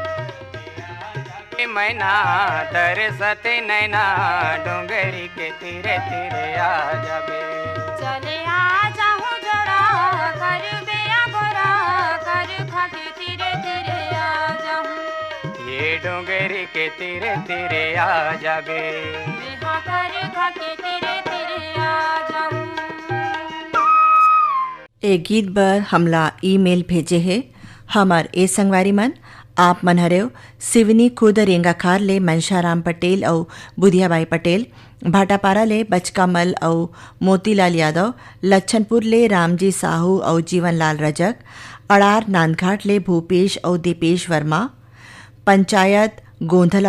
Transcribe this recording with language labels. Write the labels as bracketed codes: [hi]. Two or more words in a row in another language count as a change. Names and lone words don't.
[hne] मैना तरसते नैना डोंगरी के तीरे तीरे आ जाबे चले आ जाऊं जोड़ा कर बिया गोरा कर खाके तीरे तीरे आ जाऊं ये डोंगरी के तीरे तीरे आ जाबे बिहा कर खाके तीरे तीरे आ जाऊं। एक गीत बर हमला ईमेल भेजे है हमार ए संगवारी मन आप मन हरेव सिवनी खुद रेंगा खार ले मनशाराम पटेल और बुधियाबाई पटेल भाटापारा ले बचकामल और मोतीलाल यादव लच्छनपुर ले रामजी साहू और जीवनलाल रजक अड़ार नांदघाट ले भूपेश और दीपेश वर्मा पंचायत गोंधला